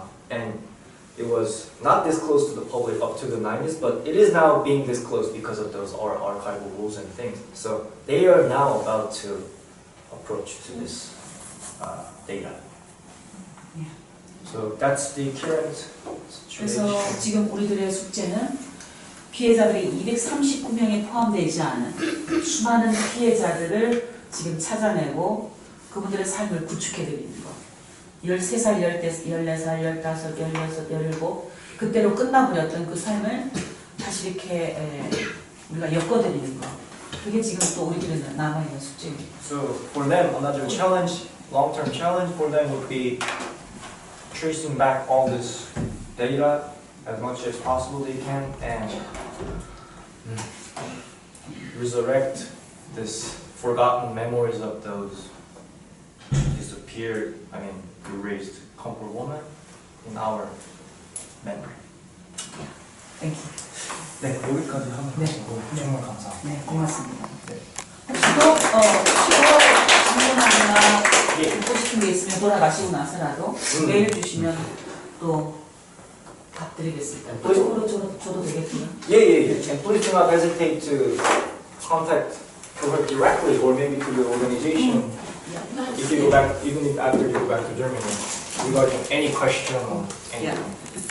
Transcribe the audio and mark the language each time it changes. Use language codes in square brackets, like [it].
[en] And it was not disclosed to the public up to the 90s, but it is now being disclosed because of those archival rules and things. So they are now about to approach to this data. So that's the current situation. [ko] 그래서 지금 우리들의 숙제는 피해자들이 239명에 포함되지 않은 수많은 피해자들을 지금 찾아내고 그분들의 삶을 구축해드리는 것. 13살, 14살, 15, 16, 17 그때로 끝나버렸던 그 삶을 다시 이렇게 우리가 엮어드리는 것. 그게 지금 또 우리들은 남아있는 숙제입니다. [en] So for them, another challenge, long-term challenge for them would be tracing back all this data as much as possible they can and resurrect this forgotten memories of those disappeared, erased Hongkong woman in our memory. Thank you. [ko] 네, 여기까지 하면 정말 감사합니다. 네, 고맙습니다. 혹시 또 추가 질문하거나 듣고 싶은 게 있으면 돌아가시고 나서라도 메일 주시면 또 답드리겠습니다. 그쪽으로 줘도 되겠고요. [en] Yeah. And please do not hesitate to contact her directly or maybe to the organization if you go back, even if after you go back to Germany, regarding any question or anything.